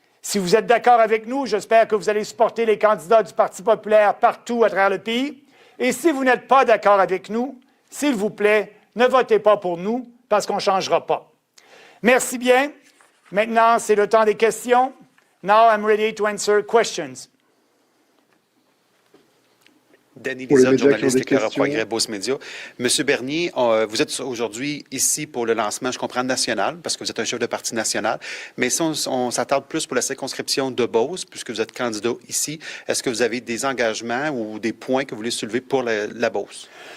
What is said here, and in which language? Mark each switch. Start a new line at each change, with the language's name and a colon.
French: Si vous êtes d'accord avec nous, j'espère que vous allez supporter les candidats du Parti populaire partout à travers le pays. Et si vous n'êtes pas d'accord avec nous, s'il vous plaît, ne votez pas pour nous parce qu'on ne changera pas. Merci bien. Maintenant, c'est le temps des questions.
English: Now I'm ready to answer questions.
French: Danny Lizotte, journaliste éclaireur progrès Beauce Média. Monsieur Bernier, vous êtes aujourd'hui ici pour le lancement, je comprends, national, parce que vous êtes un chef de parti national, mais si on s'attarde plus pour la circonscription de Beauce, puisque vous êtes candidat ici, est-ce que vous avez des engagements ou des points que vous voulez soulever pour la Beauce?